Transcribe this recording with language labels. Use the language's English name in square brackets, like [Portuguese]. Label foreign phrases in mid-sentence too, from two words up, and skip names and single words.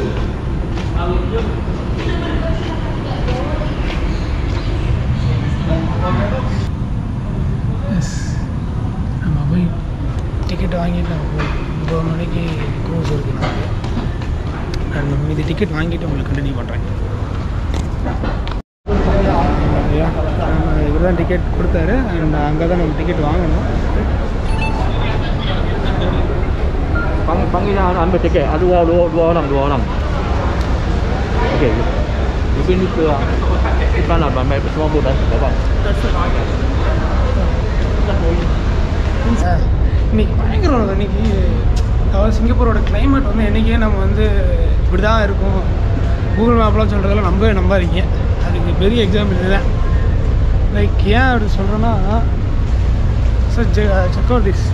[Tamil] எஸ், நம்ம போய் டிக்கெட் வாங்கிட்டு நம்ம போய் 9 மணிக்கு க்ரூஸ் இருக்குது நமக்கு. அண்ட் இது டிக்கெட் வாங்கிட்டு உங்களுக்கு கண்டினியூ பண்ணுறேன். இவர் தான் டிக்கெட் கொடுத்தாரு. அண்ட் அங்கே தான் நம்ம டிக்கெட் வாங்கணும். [Malay] Panggil jangan ambil tiket. Ada dua orang. Okey. Mungkin itu bukan lah ramai semua boleh dapat. [Tamil] இன்னைக்கு பயங்கரம். இன்னைக்கு அதாவது சிங்கப்பூரோட கிளைமேட் வந்து என்றைக்கே நம்ம வந்து இப்படி தான் இருக்கும் கூகுள் மேப்லாம் சொல்கிறதெல்லாம் நம்பாதீங்க. அதுக்கு பெரிய எக்ஸாம்பிள் இதுதான். லைக் ஏன் அப்படி சொல்கிறேன்னா, சார் [English] check out this.